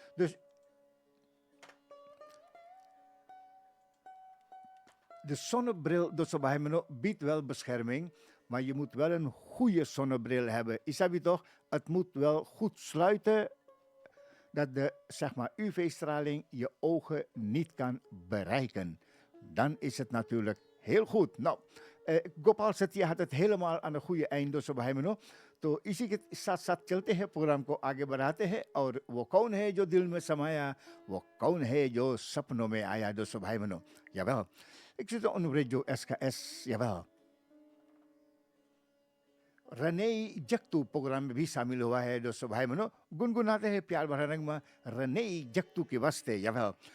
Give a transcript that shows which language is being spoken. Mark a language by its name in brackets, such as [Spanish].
[Dutch] Dus de zonnebril biedt wel bescherming, maar je moet wel een goede zonnebril hebben. Isabi toch? Het moet wel goed sluiten, dat de UV-straling je ogen niet kan bereiken. Dan is het natuurlijk heel goed. Nou, Gopal Sethi had het helemaal aan het goede einde, zo bij me. [Hindi] तो इसी के साथ साथ चलते हैं, programme को आगे बढ़ाते हैं। और वो कौन है जो दिल में समाया, वो कौन है जो सपनों में आया, दोस्तों भाई बहनों। [Dutch] Jawel, ik zit op Radio SKS, jawel। [Hindi] रने जगतू प्रोग्राम में भी शामिल हुआ है दोस्तों भाई बहनों। गुनगुनाते हैं प्यार भरा रंग में रने जगतू के वास्ते, jawel।